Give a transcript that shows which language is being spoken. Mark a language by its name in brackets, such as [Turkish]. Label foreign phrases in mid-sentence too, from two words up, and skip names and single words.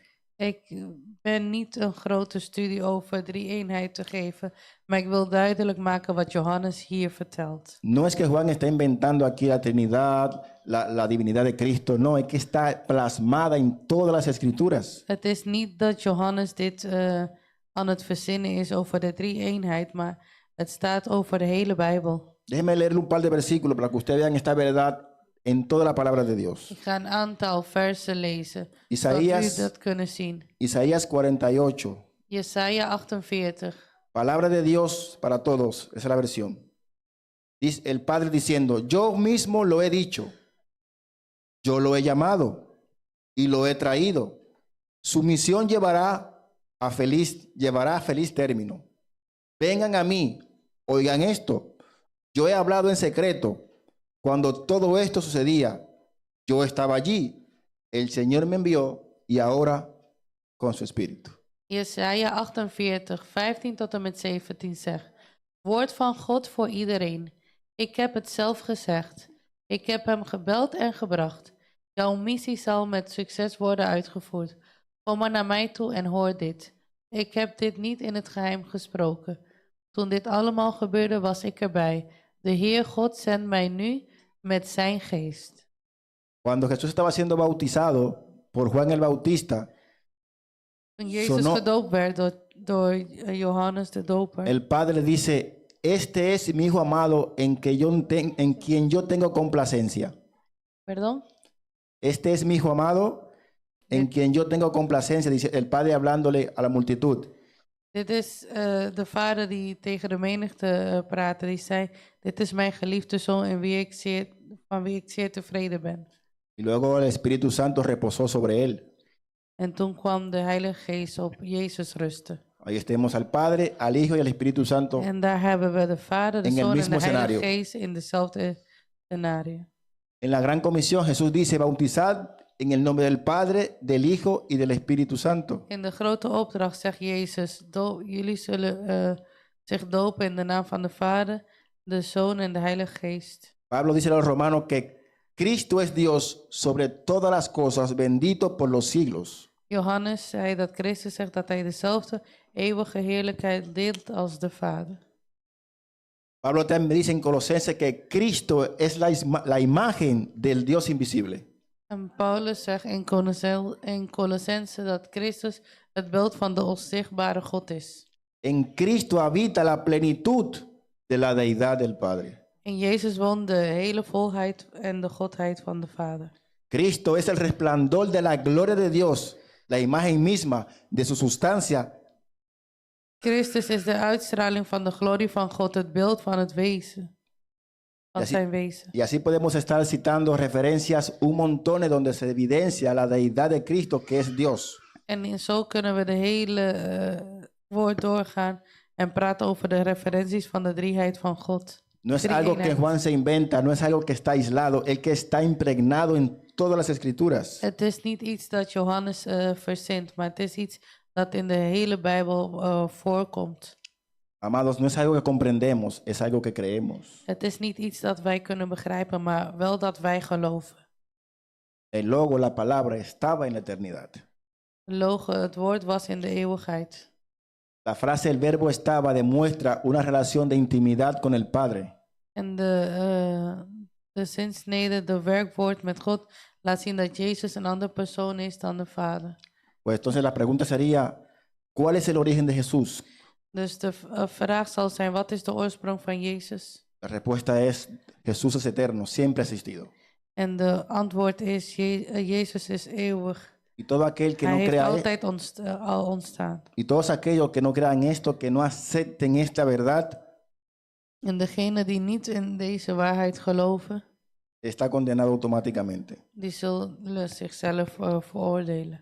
[Dutch] Ik ben niet een grote studie over drie-eenheid te geven, maar ik wil duidelijk maken wat Johannes hier vertelt. [Spanish] No es que Juan está inventando aquí la Trinidad, la divinidad de Cristo, no, es que está plasmada en todas las Escrituras. [Dutch] Het is niet dat Johannes dit aan het verzinnen is over de drie-eenheid, maar het staat over de hele Bijbel. [Spanish] Déjeme leerle un par de versículos para que ustedes vean esta verdad en toda la palabra de Dios. [Dutch] Ik ga een aantal versen lezen, zodat u Isaías, dat kunnen zien. Isaías 48, Jesaja 48. [Spanish] palabra de Dios para todos, esa es la versión. Dice el Padre diciendo, yo mismo lo he dicho, yo lo he llamado y lo he traído. Su misión llevará a feliz término. Vengan a mí, oigan esto. Yo he hablado en secreto. Cuando todo esto sucedía, yo estaba allí. El Señor me envió y ahora con su espíritu. [Dutch] Jesaja 48, 15 tot en met 17 zegt: Woord van God voor iedereen. Ik heb het zelf gezegd. Ik heb hem gebeld en gebracht. Jouw missie zal met succes worden uitgevoerd. Kom maar naar mij toe en hoor dit. Ik heb dit niet in het geheim gesproken. Toen dit allemaal gebeurde, was ik erbij. De Heer God zendt mij nu met zijn geest. [Spanish] Cuando Jesús estaba siendo bautizado por Juan el Bautista, [Dutch] Toen Jezus sonó- gedoopt werd door Johannes de Doper, [Spanish] el Padre dice, este es mi Hijo amado en quien yo tengo complacencia. pardon? Este es mi Hijo amado en quien yo tengo complacencia, dice el Padre hablándole a la multitud. [Dutch] Dit is de vader die tegen de menigte praatte. Die zei, dit is mijn geliefde zoon van wie ik zeer tevreden ben. [Spanish] Y luego el Espíritu Santo reposó sobre él. [Dutch] En toen kwam de Heilige Geest op Jezus rusten. [Spanish] Ahí tenemos al Padre, al Hijo y al Espíritu Santo. [Dutch] En daar hebben we de vader, de [Spanish] En el [Dutch] zoon en [Spanish] mismo [Dutch] de Heilige [Spanish] escenario. [Dutch] Geest in dezelfde scenario. [Spanish] En la gran comisión Jesús dice, bautizad en el nombre del Padre, del Hijo y del Espíritu Santo. [Dutch] In de grote opdracht zegt Jezus, jullie zullen zich dopen in de naam van de Vader, de Zoon en de Heilige Geest. [Spanish] Pablo dice a los romanos que Cristo es Dios sobre todas las cosas, bendito por los siglos. [Dutch] Johannes zei dat Christus zegt dat hij dezelfde eeuwige heerlijkheid deelt als de Vader. [Spanish] Pablo también dice en Colosenses que Cristo es la imagen del Dios invisible. [Dutch] En Paulus zegt in Colossense dat Christus het beeld van de onzichtbare God is. [Spanish] En Cristo habita la plenitud de la deidad del Padre. [Dutch] In Jezus woont de hele volheid en de godheid van de Vader. [Spanish] Cristo es el resplandor de la gloria de Dios, la imagen misma de su sustancia, [Dutch] Christus is de uitstraling van de glorie van God, het beeld van het wezen, van [Spanish] Y así- [Dutch] zijn wezen. [Spanish] y así podemos estar citando referencias un montón donde se evidencia la deidad de Cristo, que es Dios. [Dutch] En zo kunnen we de hele woord doorgaan en praten over de referenties van de drieheid van God. [Spanish] No es algo que Juan se inventa, no es algo que está aislado, el que está impregnado en todas las escrituras. [Dutch] Het is niet iets dat Johannes verzint, maar het is iets dat in de hele Bijbel voorkomt. [Spanish] Amados, no es algo que comprendemos, es algo que creemos. [Dutch] Het is niet iets dat wij kunnen begrijpen, maar wel dat wij geloven. [Spanish] El logo, la palabra, estaba en la eternidad. [Dutch] Het woord was in de eeuwigheid. [Spanish] La frase el verbo estaba demuestra una relación de intimidad con el Padre. [Dutch] En de zinsnede, de werkwoord met God, laat zien dat Jezus een andere persoon is dan de Vader. [Spanish] Pues entonces la pregunta sería, ¿cuál es el origen de Jesús? [Dutch] Dus de vraag zal zijn, wat is de oorsprong van Jezus? [Spanish] La respuesta es, Jesús es eterno, siempre ha existido. [Dutch] En de antwoord is, Jezus is eeuwig. [Spanish] Y todo aquel que [Dutch] Hij [Spanish] no [Dutch] heeft [Spanish] crea [Dutch] altijd al ontstaan. [Spanish] y todos aquellos que no crean esto, que no acepten esta verdad, [Dutch] En degene die niet in deze waarheid geloven, [Spanish] está condenado automáticamente. [Dutch] die zullen zichzelf veroordelen.